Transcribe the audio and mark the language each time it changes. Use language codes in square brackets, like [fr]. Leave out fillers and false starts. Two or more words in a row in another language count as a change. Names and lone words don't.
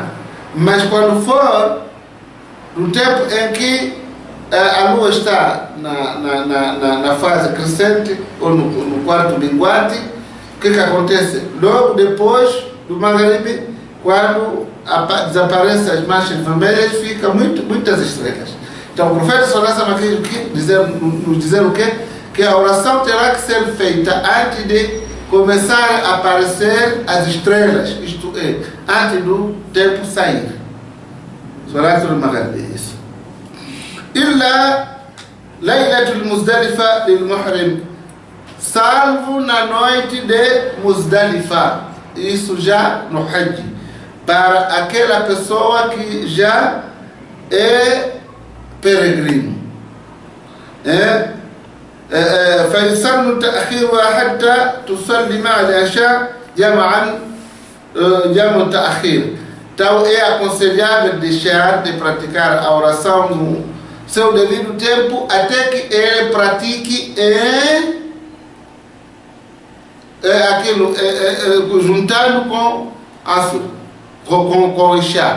[pt] Mas quando for no tempo em que a lua está na fase crescente ou no quarto minguante, o que acontece? Logo depois do Maghrib, quando desaparecem as manchas vermelhas, ficam muitas estrelas. Então o profeta [ar] صلى الله عليه وسلم [pt] nos dizer o quê? Que a oração terá que ser feita antes de começar a aparecer as estrelas, isto é, antes do tempo sair. [ar] صلاة المغرب, isso. إلا ليلة مزدلفة للمحرم, [pt] salvo na noite de Muzdalifa, isso já no Hajj, para aquela pessoa que já é peregrino. [ar] فيسن تأخيرها حتى تصلي مع العشاء جمعا جمع التأخير. [pt] Então é aconselhável deixar de praticar a oração no seu devido tempo até que ele pratique juntando com o Isha.